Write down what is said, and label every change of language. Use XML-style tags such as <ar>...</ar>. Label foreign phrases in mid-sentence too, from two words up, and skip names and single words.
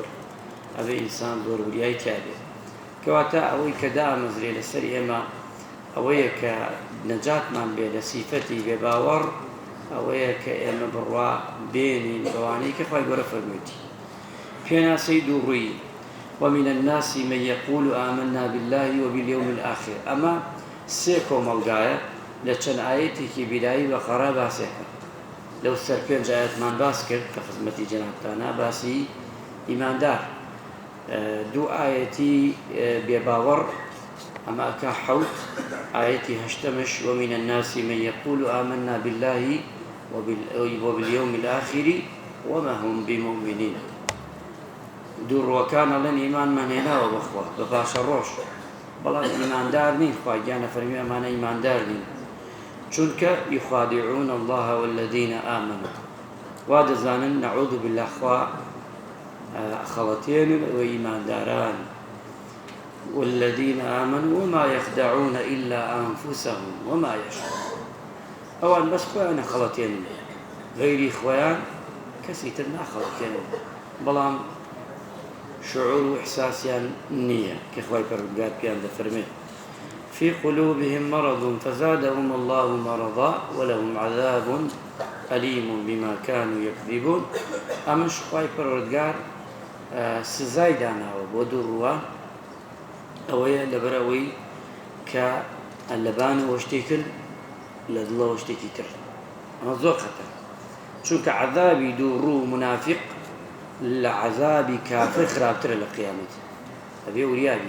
<ckb>ئەبێ ئینسان دۆربریای تیا بێت. کەواتە ئەوەی کە دامەزرێ لەسەر ئێمە ئەوەیە کە نەجاتمان بێ لە سیفەتی بێباوەڕ، ئەوەیە کە ئێمە بڕوا بێنین بەوانەی کە خوای گەورە فەرموویەتی. پێناسەی دووڕووی:</ckb> <ar>ومن الناس من يقول آمنا بالله وباليوم الآخر.</ar> <ckb>ئەمە سێ کۆمەڵگایە لە چەند ئایەتێکی بیدایی بەقەرە باسێکە. لەو سەر پێنج ئایەتمان باس کرد کە خزمەتی جەنابتانە باسی ئیماندار. دوو ئایەتی بێباوەڕ ئەمە ئەکا حەوت، ئایەتی هەشتەمش:</ckb> <ar>ومن الناس من يقول آمنا بالله وباليوم الآخر وما هم بمؤمنين.</ar> <ckb>دووڕوەکان ئەڵێن ئیمانمان هێناوە بەخوا بە پاشە ڕۆژ، بەڵام ئیماندار نین. خوای گیانە فەرمی ئەمانە ئیماندار نین، چونکە</ckb> <ar>يخادعون الله والذين آمنوا.</ar> <ckb>وا دەزانن</ckb> <ar>نەعوذ بالله</ar> <ckb>خوا خەڵەتێنن و ئیمانداران.</ckb> <ar>والذين آمنوا وما يخدعون إلا أنفسهم وما يشعرون.</ar> <ckb>ئەوان بەس خۆیانە خەڵەتێنن، غەیری خۆیان کەسی تر ناخەڵەتێنن، بەڵام شعور و إحساسیان نییە کە خوای پەروەردگار پێیان دەفەرمێت:</ckb> <ar>في قلوبهم مرض فزادهم الله مرضا ولهم عذاب أليم بما كانوا يكذبون.</ar> <ckb>ئەمەش خوای پەروەردگار سزای داناوە بۆ دووڕووان، ئەوەیە لەبەرەوەی کە لەبانەوە شتێک کرد لە دڵەوە شتێکی تر ئەمە زۆر خەتەر چونکە عەذابی دووڕوو منافق لە عەذابی کافر خراپترە لە قیامەت ئەبێ وریابین</ckb>